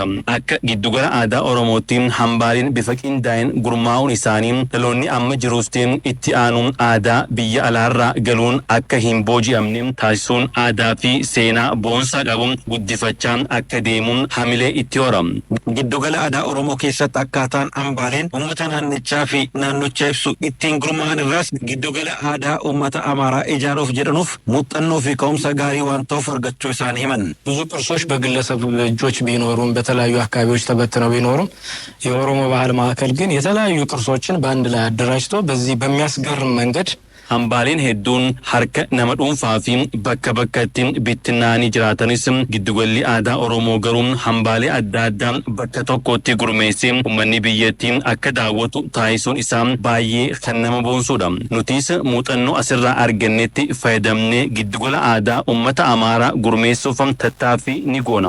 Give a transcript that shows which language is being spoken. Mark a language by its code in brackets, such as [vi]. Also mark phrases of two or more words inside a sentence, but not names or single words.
[om] Akka giddugala aadaa Oromootti hambaaleen bifa qindaa'een gurmaa'uun isaanii dhaloonni amma jiruus itti aanuun aadaa biyya alaarraa galuun akka hin booji'amne taasisuun aadaa fi seenaa boonsaa qabuun guddifachaan akka deemuun hamilee itti horam. Giddugala aadaa Oromoo keessatti akkaataan hambaaleen uummata naannichaa fi naannocha ibsu ittiin gurmaa'an irraas giddugala aadaa uummata Amaaraa ijaaruuf jedhanuuf muuxannoo fi ka'umsa gaarii waan ta'uuf argachuu isaan himan. [am] ብዙ ቅርሶች በግለሰብ እጆች ቢኖሩም በተለያዩ አካባቢዎች ተበትነው ቢኖሩም የኦሮሞ ባህል ማዕከል ግን የተለያዩ ቅርሶችን በአንድ ላይ አደራጅቶ በዚህ በሚያስገርም መንገድ [om] hambaaleen hedduun harka nama dhuunfaa fi bakka bakkatti bittinnaanii jiraatanis giddugalli aadaa Oromoo garuu hambaalee adda addaa bakka tokkotti gurmeessee uummanni biyyattii akka daawwatu taasisuun isaa baay'ee kan nama boonsudha. Nutis muuxannoo asirraa argannetti fayyadamnee giddugala aadaa uummata Amaaraa gurmeessuuf tattaaffii ni goona.